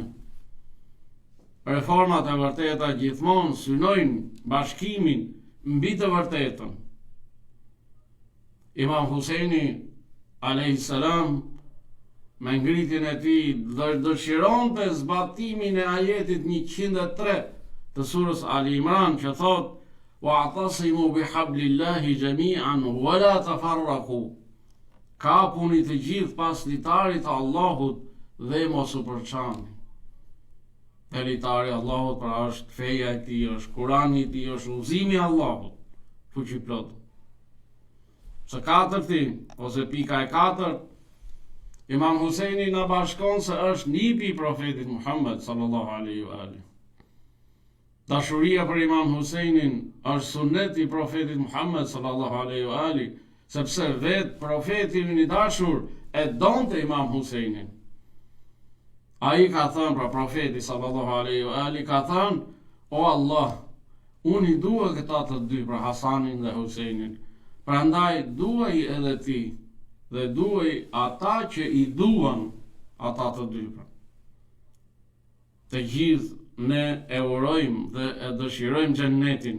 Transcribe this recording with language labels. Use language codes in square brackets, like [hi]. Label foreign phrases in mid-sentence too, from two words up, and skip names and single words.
[sq] Reformat e vërteta gjithmonë synojnë bashkimin mbi të vërtetën. Imam Husejni [ar] عليه السلام, [sq] me ngritjen e tij, dëshironte zbatimin e ajetit 103 të surës Ali Imran, që thot: [ar] واعتصموا بحبل الله جميعا ولا تفرقوا. [sq] Kapuni të gjithë pas litarit të Allahut dhe mos u përçani. Dhe litari Allahut pra është feja e tij, është Kurani i tij, është udhëzimi i Allahut, fuqiplot. Së katërti, ose pika e katërt, Imam Huseini na bashkon se është nipi i profetit Muhammed [ar] صلى الله عليه وآله. [sq] Dashuria për Imam Huseinin është sunet i profetit Muhammed [ar] صلى الله عليه وآله, [sq] sepse vetë profeti i dashur e donte Imam Huseinin. Ai ka thënë, pra profeti [ar] صلى الله عليه وآله [sq] ka thënë: "O Allah, unë i dua këta të dy, pra Hasanin dhe Huseinin. Prandaj duaj edhe ti dhe duaj ata që i duan ata të dy." Të gjithë ne e urojmë dhe e dëshirojmë xhennetin.